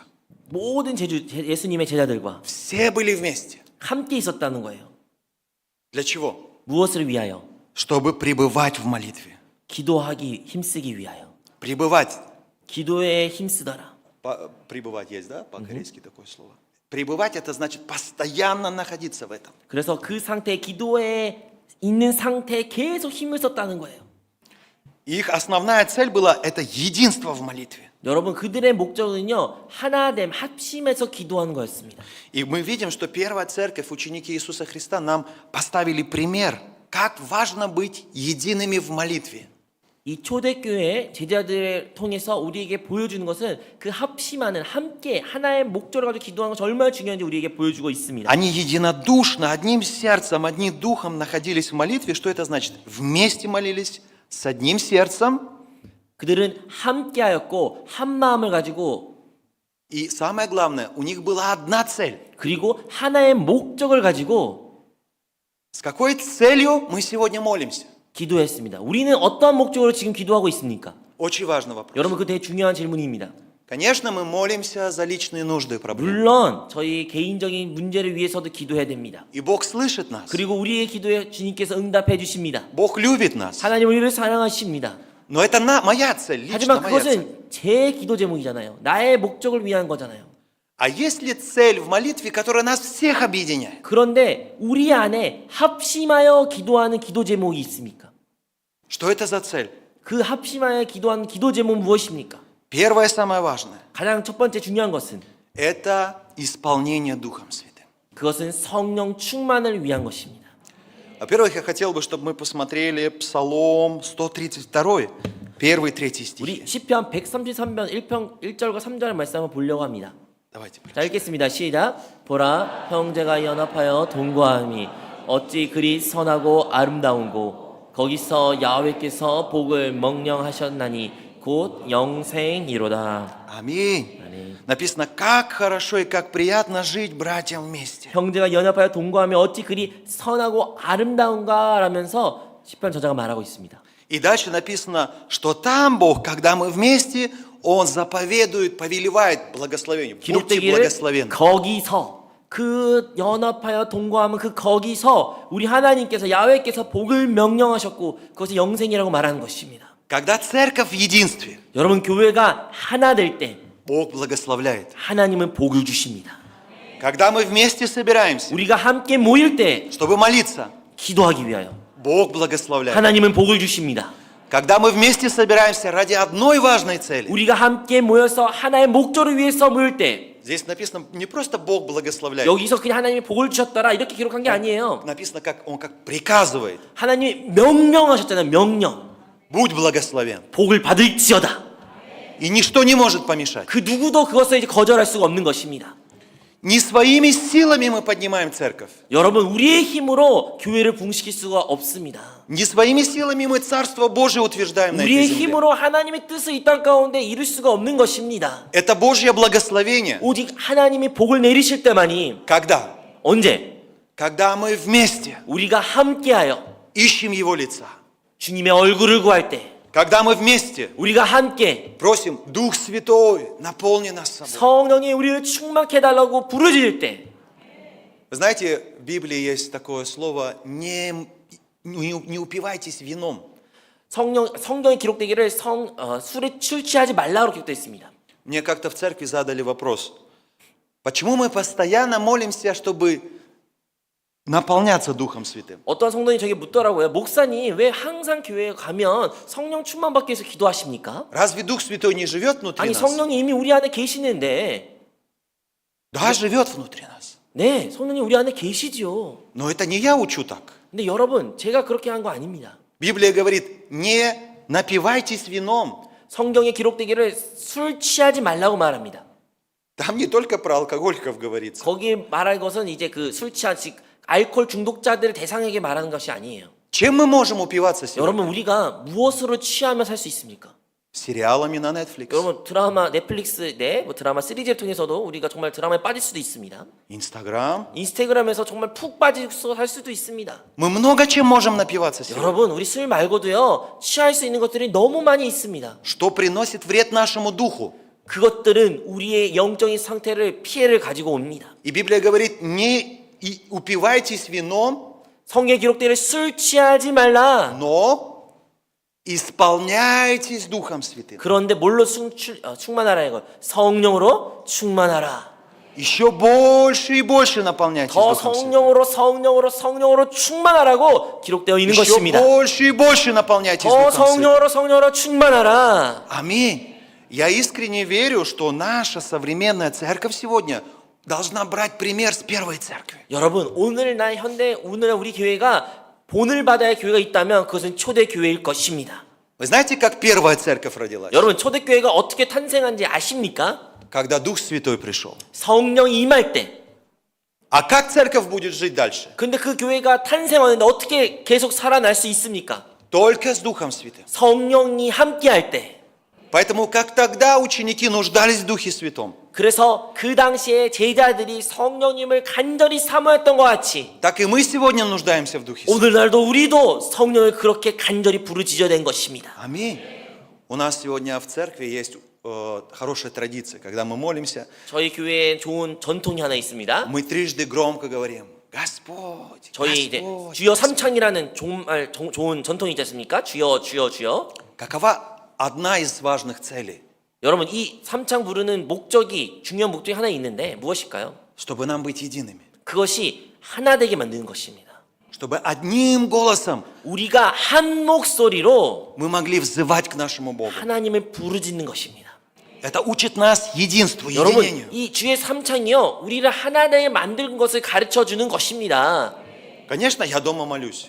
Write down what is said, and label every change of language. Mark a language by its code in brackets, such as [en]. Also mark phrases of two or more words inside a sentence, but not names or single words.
[ko] 모든 예수님의 제자들과 [ru] Все были вместе. [ko] 함께 있었다는 거예요. [ru] Для чего? [ko] 무엇을 위하여? [ru] Чтобы пребывать в молитве. [ko] 기도하기 힘쓰기 위하여. [ru] Пребывать. [ko] 기도에 힘쓰더라. [ru] Пребывать есть, да? По-корейски такое слово. Пребывать это значит постоянно находиться в этом. [ko] 그래서 그 상태, 기도에 있는 상태에 계속 힘을 썼다는 거예요. [ru] Их основная цель была это единство в молитве. [ko] 여러분, 그들의 목적은요, 하나됨, 합심해서 기도하는 거였습니다. [ru] И мы видим, что первая церковь, ученики Иисуса Христа, нам поставили пример, как важно быть едиными в молитве. [ko] 이 초대교회 제자들을 통해서 우리에게 보여주는 것은 그 합심하는, 함께 하나의 목적을 가지고 기도하는 것이 얼마나 중요한지 우리에게 보여주고 있습니다. [ru] Они единодушно, одним сердцем, одним духом находились в молитве. Что это значит? Вместе молились, с одним сердцем. [ko] 그들은 함께하였고 한 마음을 가지고 [ru] И самое главное, у них была одна цель. [ko] 그리고 하나의 목적을 가지고 [ru] С какой целью мы сегодня молимся? [ko] 기도했습니다. 우리는 어떠한 목적으로 지금 기도하고 있습니까? [ru] Очень важный вопрос. [ko] 여러분, 그 되게 중요한 질문입니다. [ru] Конечно, мы молимся за личные нужды и проблемы. [ko] 물론 저희 개인적인 문제를 위해서도 기도해야 됩니다. [ru] И Бог слышит нас. [ko] 그리고 우리의 기도에 주님께서 응답해 주십니다. [ru] Бог любит нас. [ko] 하나님 우리를 사랑하십니다. [ru] Но это моя цель, лично [ko] 하지만 [ru] моя цель. [ko] 그것은 제 기도 제목이잖아요. 나의 목적을 위한 거잖아요. [ru] А есть ли цель в молитве, которая нас всех объединяет? [ko] 그런데 우리 안에 합심하여 기도하는 기도 제목이 있습니까? [ru] Что это за цель? [ko] 그 합심하여 기도하는 기도 제목은 무엇입니까? [ru] Первое, самое важное, [ko] 가장 첫 번째 중요한 것은 [ru] это исполнение Духом Святым. [ko] 그것은 성령 충만을 위한 것입니다. [ru] Во-первых, я хотел бы, чтобы мы посмотрели Псалом 132, первый, третий [ko] 우리 [ru] стихи. [ko] 시편 133편 1절과 3절의 말씀 한번 보려고 합니다. [ru] Давайте. [ko] 자, 읽겠습니다. 시작. 보라, 형제가 연합하여 동거함이 어찌 그리 선하고 아름다운고 거기서 야훼께서 복을 명령하셨나니 곧 영생이로다. [ru] Аминь. [ko] 아멘. [ru] Написано, как хорошо и как приятно жить братьям вместе. [ko] 형제가 연합하여 동거하며 어찌 그리 선하고 아름다운가 라면서 시편 저자가 말하고 있습니다. [ru] И дальше написано, что там Бог, когда мы вместе, Он заповедует, повелевает благословение. Будьте [ko] 기록되기를 [ru] благословенны. [ko] 거기서 그 연합하여 동거하면 그 거기서 우리 하나님께서 야훼께서 복을 명령하셨고 그것이 영생이라고 말하는 것입니다. [ru] Когда церковь в единстве, [ko] 여러분 교회가 하나 될 때 [ru] Бог благословляет. [ko] 하나님은 복을 주십니다. [ru] Когда мы вместе собираемся, [ko] 우리가 함께 모일 때 [ru] чтобы молиться, [ko] 기도하기 위하여 [ru] Бог благословляет. [ko] 하나님은 복을 주십니다. [ru] Когда мы вместе собираемся ради одной важной цели, [ko] 우리가 함께 모여서 하나의 목적을 위해서 모일 때 [ru] здесь написано не просто Бог благословляет, [ko] 여기서 그냥 하나님이 복을 주셨더라 이렇게 기록한 게 아니에요. [ru] написано, как Он как приказывает. [ko] 하나님이 명령하셨잖아요. 명령. [ru] Будь благословен. [ko] 복을 받을지어다. [ru] И ничто не может помешать. [ko] 그 누구도 그것을 이제 거절할 수가 없는 것입니다. [ru] Не своими силами мы поднимаем церковь. [ko] 여러분 우리의 힘으로 교회를 붕시킬 수가 없습니다. [ru] Не своими силами мы Царство Божие утверждаем на этой [ko] 우리의 [ru] земле. [ko] 힘으로 하나님의 뜻을 이 땅 가운데 이룰 수가 없는 것입니다. [ru] Это Божье благословение. [ko] 오직 하나님이 복을 내리실 때만이 [ru] Когда? [ko] 언제? [ru] Когда мы вместе [ko] 우리가 함께하여 [ru] ищем Его лица. [ko] 주님의 얼굴을 구할 때 [ru] Когда мы вместе [ko] 우리가 함께 [ru] просим Дух Святой, наполни нас собой. [ko] 성령이 우리를 충만케 해달라고 부르짖을 때 [ru] Вы знаете, в Библии есть такое слово не упивайтесь вином. [ko] 성경에 기록되기를 술에 취하지 말라고 기록되어 있습니다. [ru] Мне как-то в церкви задали вопрос. Почему мы постоянно молимся, чтобы наполняться Духом Святым? [ko] 어떤 성도님이 저에게 묻더라고요. 목사님 왜 항상 교회에 가면 성령 충만 받기 위해서 기도하십니까? [ru] Разве Дух Святой не живет внутри [ko] 아니 [ru] нас? [ko] 성령이 이미 우리 안에 계시는데 [ru] Да, живет внутри нас. [ko] 네 성령이 우리 안에 계시지요. [ru] Но это не я учу так. [ko] 근데 여러분 제가 그렇게 한 거 아닙니다. [ru] Библия говорит, не напивайтесь вином. [ko] 성경에 기록되기를 술 취하지 말라고 말합니다. [ru] Там не только про алкоголиков говорится. [ko] 거기에 말할 것은 이제 그 술 취한 즉 알코올 중독자들 대상에게 말하는 것이 아니에요. [ru] Чем мы можем упиваться сегодня? [ko] 여러분 우리가 무엇으로 취하며 살 수 있습니까? [ru] Сериалами на Netflix, [ko] 여러분 드라마 넷플릭스 뭐 드라마 시리즈를 통해서도 우리가 정말 드라마에 빠질 수도 있습니다. [ru] Инстаграм. [ko] 인스타그램에서 정말 푹 빠져서 살 수도 있습니다. [ru] Мы много чем можем напиваться сегодня. [ko] 여러분 우리 술 말고도요 취할 수 있는 것들이 너무 많이 있습니다. [ru] Что приносит вред нашему духу? [ko] 그것들은 우리의 영적인 상태를 피해를 가지고 옵니다. [ru] И Библия говорит, не упивайтесь вином, [ko] 성경에 기록되기를 술 취하지 말라. [ru] но исполняйтесь Духом Святым. [ko] 그런데 뭘로 충만하라는 거? 성령으로 충만하라. [ru] Еще больше и больше наполняйтесь [ko] 더 [ru] Духом Святым. [ko] 성령으로 충만하라고 기록되어 있는 [ru] Еще [ko] 것입니다. [ru] больше и больше наполняйтесь [ko] 더 [ru] Духом Святым. [ko] 성령으로 충만하라. [ru] Аминь. Я искренне верю, что наша современная церковь сегодня должна брать пример с первой церкви. [ko] 여러분 오늘날 우리 교회가 본을 받아야 교회가 있다면 그것은 초대 교회일 것입니다. [ru] Вы знаете, как первая церковь родилась? [ko] 여러분 초대 교회가 어떻게 탄생한지 아십니까? [ru] Когда Дух Святой пришел. [ko] 성령이 임할 때. [ru] А как церковь будет жить дальше? [ko] 근데 그 교회가 탄생하는데 어떻게 계속 살아날 수 있습니까? [ru] Только с Духом Святым. [ko] 성령이 함께할 때. [ru] Поэтому, как тогда ученики нуждались в Духе Святом, [ko] 그래서 그 당시에 제자들이 성령님을 간절히 사모했던 것 같이 [ru] так и мы сегодня нуждаемся в Духе Святом. [ko] 오늘날도 우리도 성령을 그렇게 간절히 부르짖어야 된 것입니다. [ru] Аминь. У нас сегодня в церкви есть хорошая традиция, когда мы молимся, [ko] 저희 교회에 좋은 전통이 하나 있습니다. [ru] мы трижды громко говорим, Господь, [ko] 저희 이제 [ru] Господь. [ko] 주여 삼창이라는 정말 좋은 전통이 있지 않습니까? 주여 주여 주여. [ru] Какова одна из важных целей? [ko] 여러분 이 삼창 부르는 중요한 목적이 하나 있는데 무엇일까요? [ru] Чтобы нам быть едиными. [ko] 그것이 하나 되게 만드는 것입니다. [ru] Чтобы одним голосом [ko] 우리가 한 목소리로 [ru] мы могли взывать к нашему Богу. [ko] 하나님을 부르짖는 것입니다. [ru] Это учит нас единству, [ko] 여러분 [ru] единению. [ko] 이 주의 삼창이요 우리를 하나 되게 만드는 것을 가르쳐 주는 것입니다. [ru] Конечно, я дома молюсь.